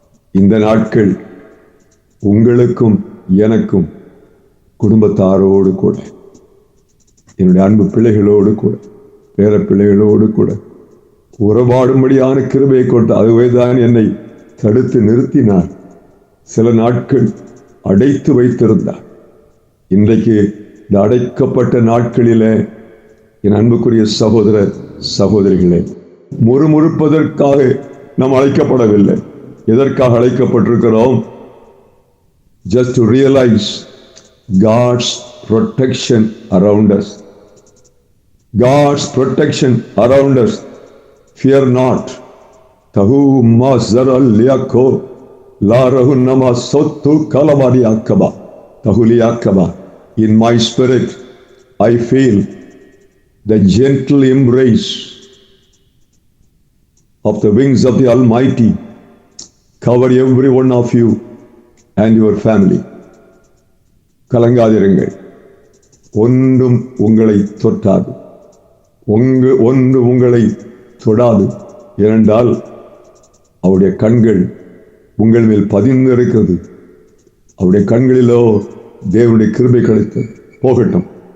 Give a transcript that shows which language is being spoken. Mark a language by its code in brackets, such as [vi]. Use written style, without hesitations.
[ta] இந்த நாட்கள் உங்களுக்கும் எனக்கும் குடும்பத்தாரோடு கூட, என்னுடைய அன்பு பிள்ளைகளோடு கூட, பேர பிள்ளைகளோடு கூட உறவாடும்படியான கிருபையை கொண்டு அதுவே தான் என்னை தடுத்து நிறுத்தினார். சில நாட்கள் அடைத்து வைத்திருந்தார். இன்றைக்கு இந்த அடைக்கப்பட்ட நாட்களிலே என் அன்புக்குரிய சகோதர சகோதரிகளே, முறுமுறுப்பதற்காக நாம் அழைக்கப்படவில்லை. எதற்காக அழைக்கப்பட்டிருக்கிறோம்? [en] just to realize God's protection around us. God's protection around us. Fear not. Tahu mazaral liako la rahu nama sotu kalabadi akaba tahuli akaba. In my spirit I feel the gentle embrace of the wings of the Almighty cover every one of you and your family. [ta] கலங்காதிருங்கள். ஒன்றும் உங்களை தொட்டாது, ஒன்று உங்களை தொடாது. ஏனென்றால் அவருடைய கண்கள் உங்கள் மேல் பதிந்து இருக்கிறது. அவருடைய கண்களிலோ தேவனுடைய கிருபை கிடைத்தது. போகட்டும்.